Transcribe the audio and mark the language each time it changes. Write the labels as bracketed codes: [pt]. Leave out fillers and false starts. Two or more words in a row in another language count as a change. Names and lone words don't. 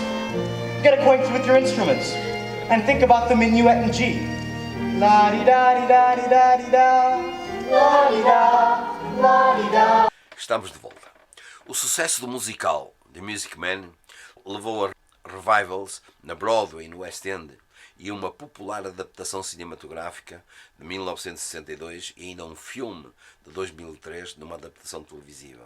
[en] Get acquainted with your instruments, and think about the minuet in G. La-di-da-di-da-di-da-di-da, la-di-da, la-di-da. [pt] Estamos de volta. O sucesso do musical The Music Man levou a revivals na Broadway e no West End e uma popular adaptação cinematográfica de 1962 e ainda um filme de 2003 numa adaptação televisiva.